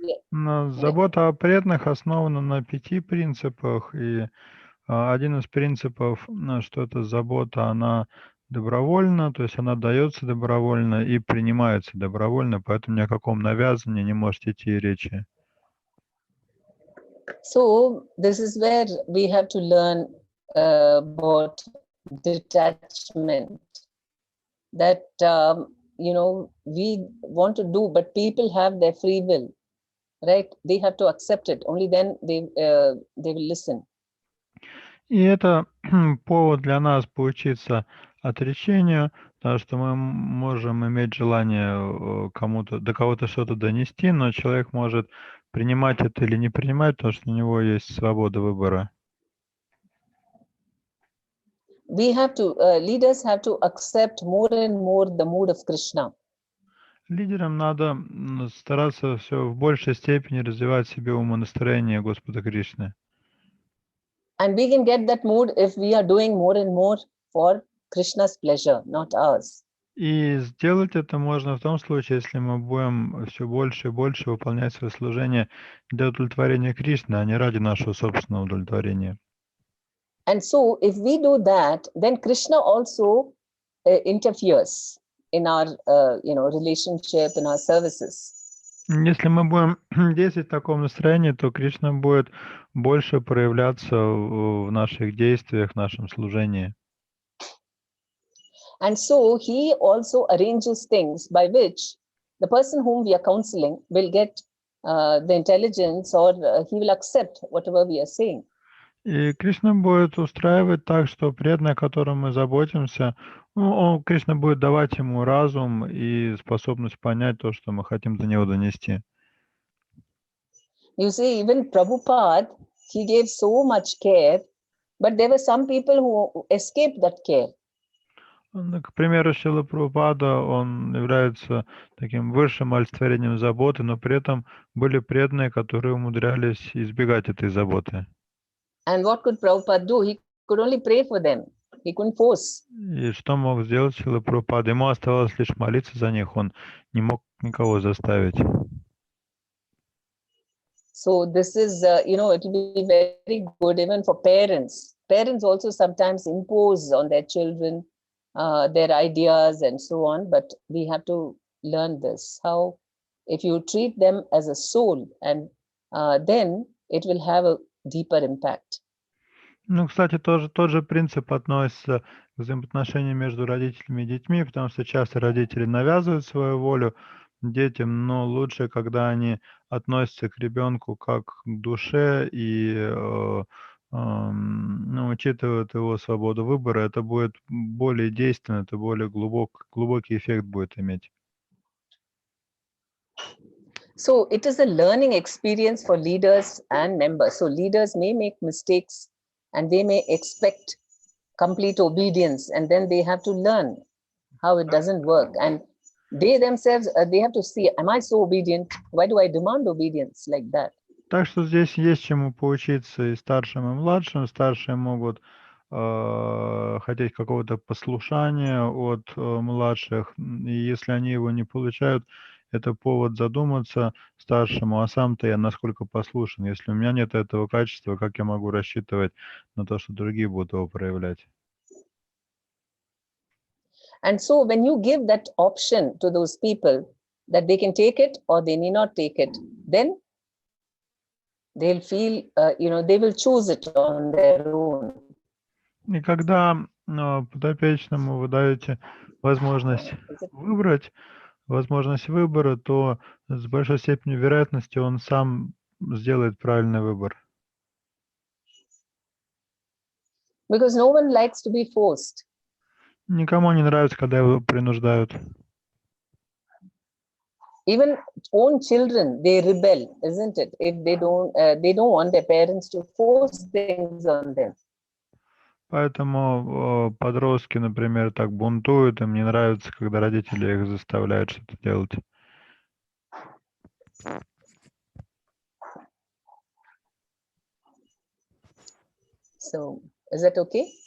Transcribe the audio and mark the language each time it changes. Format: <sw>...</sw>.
<ru>Забота о преданных основана на 5 принципах, и один из принципов, что эта забота, она добровольна, то есть она дается добровольно и принимается добровольно, поэтому ни о каком навязывании не может идти и речи.</ru> <en>So this is where we have to learn about detachment. That you know, we want to do, but people have their free will, right? They have to accept it. Only then they will listen.</en> <ru>И это повод для нас поучиться отречению, потому что мы можем иметь желание до кого-то что-то донести, но человек может принимать это или не принимать, потому что у него есть свобода выбора.</ru> <en>We have to, leaders have to accept more and more the mood of Krishna.</en> <ru>Лидерам надо стараться все в большей степени развивать в себе умонастроение Господа Кришны.</ru> <en>And we can get that mood if we are doing more and more for Krishna's pleasure, not ours.</en> <ru>И сделать это можно в том случае, если мы будем все больше и больше выполнять свое служение для удовлетворения Кришны, а не ради нашего собственного удовлетворения.</ru> <en>And so if we do that, then Krishna also interferes in our relationship, in our services.</en> <ru>Если мы будем действовать в таком настроении, то Кришна будет больше проявляться в наших действиях, в нашем служении.</ru> <en>And so he also arranges things by which the person whom we are counseling will get the intelligence, or he will accept whatever we are saying.</en> <ru>И Кришна будет устраивать так, что преданный, о котором мы заботимся, Кришна будет давать ему разум и способность понять то, что мы хотим до него донести.</ru> <en>You see, even Prabhupada, he gave so much care, but there were some people who escaped that care.</en> <ru>К примеру, Шрила Прабхупада, он является таким высшим олицетворением заботы, но при этом были преданные, которые умудрялись избегать этой заботы.</ru> <en>And what could Prabhupada do? He could only pray for them. He couldn't force.</en> <ru>И что мог сделать Шрила Прабхупада? Ему оставалось лишь молиться за них, он не мог никого заставить.</ru> <en>So this is, it will be very good even for parents. Parents also sometimes impose on their children their ideas and so on, but we have to learn this. How, if you treat them as a soul, and then it will have a deeper impact.</en> <ru>Ну, кстати, тот же принцип относится к взаимоотношениям между родителями и детьми, потому что часто родители навязывают свою волю детям, но лучше, когда они относятся к ребенку как к душе и учитывают его свободу выбора, это будет более действенно, это более глубокий эффект будет иметь.</ru> <en>So it is a learning experience for leaders and members. So leaders may make mistakes and they may expect complete obedience, and then they have to learn how it doesn't work. And they themselves, they have to see, am I so obedient? Why do I demand obedience like that?</en> <ru>Так что здесь есть чему поучиться и старшим, и младшим. Старшие могут хотеть какого-то послушания от младших, и если они его не получают, это повод задуматься старшему, а сам-то я насколько послушен. Если у меня нет этого качества, как я могу рассчитывать на то, что другие будут его проявлять?</ru> <en>And so when you give that option to those people that they can take it or they need not take it, then they'll feel, they will choose it on their own.</en> <ru>И когда подопечному вы даете возможность выбрать, возможность выбора, то с большой степенью вероятности он сам сделает правильный выбор.</ru> <en>Because no one likes to be forced.</en> <ru>Никому не нравится, когда его принуждают.</ru> <en>Even own children, they rebel, isn't it? If they don't want their parents to force things on them.</en> <ru>Поэтому подростки, например, так бунтуют, им не нравится, когда родители их заставляют что-то делать.</ru> <en>So, is that okay?</en>